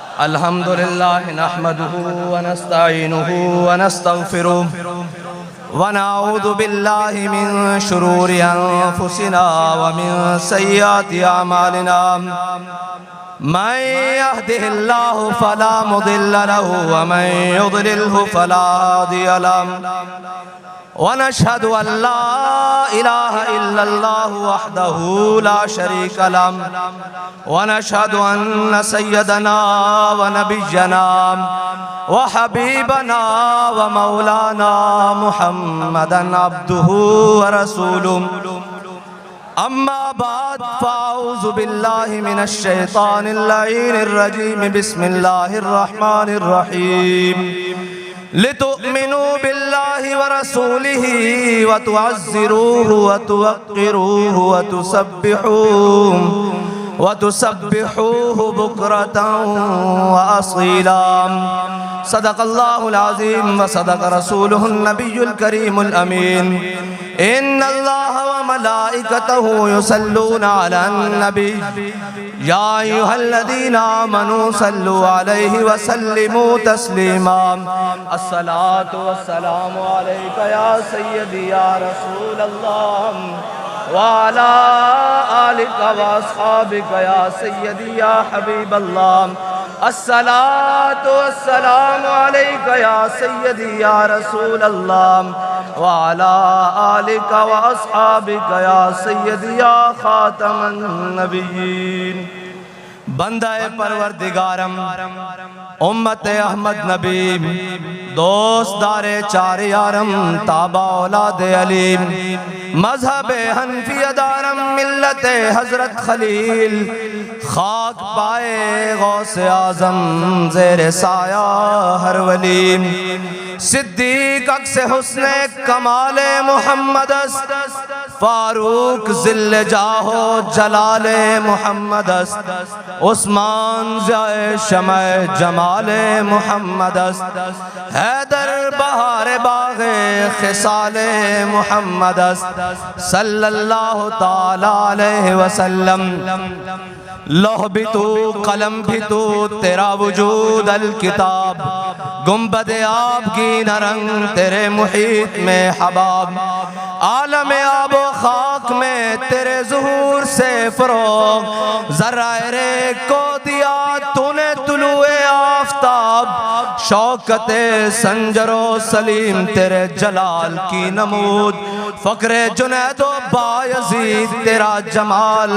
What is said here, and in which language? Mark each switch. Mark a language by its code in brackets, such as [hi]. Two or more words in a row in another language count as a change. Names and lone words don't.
[ar] الحمدلله نحمده ونستعينه ونستغفره ونعوذ بالله من شرور أنفسنا ومن سيئات أعمالنا من يهده الله فلا مضل له ومن يضلله فلا هادي له ونشهد أن لا إله إلا الله وحده لا شريك له ونشهد أن سيدنا و نبينا وحبيبنا ومولانا محمدا عبده و رسوله أما بعد فأعوذ بالله من الشيطان اللعين الرجيم بسم الله الرحمن الرحيم لتؤمنوا بالله ورسوله وتعزروه وتوقروه وتسبحوه بكرة وأصيلا. صدق الله العظيم وصدق رسوله النبي الكريم الأمين. إن الله وملائكته يصلون على النبي يا أيها الذين آمنوا صلوا عليه وسلموا تسليما. الصلاة والسلام عليك يا سيدي يا رسول الله وعلى آلك وأصحابك يا سيدي يا حبيب الله. الصلاة والسلام عليك يا سيدي يا رسول الله وعلى آلك وأصحابك يا سيدي يا خاتم النبيين. [fa] بندهٔ پروردگارم امت احمد نبی دوستدار چار یارم تابع اولاد علیم مذهب حنفیه دارم ملت حضرت خلیل خاک پای غوث اعظم زیر سایه هر ولی صدیق عکس حسن کمال محمد فاروق ظل جاه و جلال محمد عثمان ضیای شمع جمال محمد حیدر بهار باغ خصال محمد [ar] صلی الله تعالی علیه وسلم. [ur] لوح بھی تو قلم بھی تو تیرا وجود الکتاب گنبد آب کی نرنگ تیرے محیط میں حباب عالم آب و خاک میں تیرے ظہور سے فروغ ذرے کو دیا تو نے طلوع آفتاب شوکت سنجر و سلیم تیرے جلال کی نمود فقر جنید و بایزید تیرا جمال